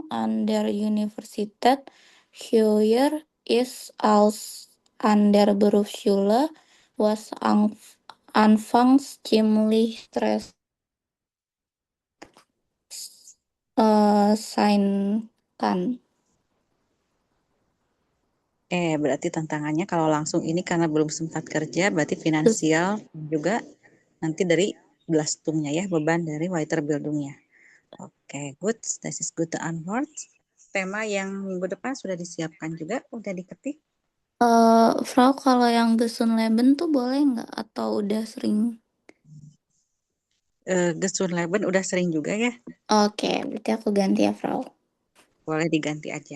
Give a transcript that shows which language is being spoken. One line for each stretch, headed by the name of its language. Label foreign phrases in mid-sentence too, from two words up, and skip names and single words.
German: an der Universität höher ist als an der Berufsschule, was anfangs ziemlich stressig sein kann.
Indonesian: Berarti tantangannya kalau langsung ini karena belum sempat kerja, berarti finansial juga nanti dari Belastungnya ya, beban dari Weiterbildungnya. Oke,
English: good. This is good Antwort.
Indonesian: Tema yang minggu depan sudah disiapkan juga, udah diketik. Frau, kalau yang Leben tuh boleh nggak? Atau udah sering? Leben udah sering juga ya. Oke, berarti aku ganti ya, Frau. Boleh diganti aja.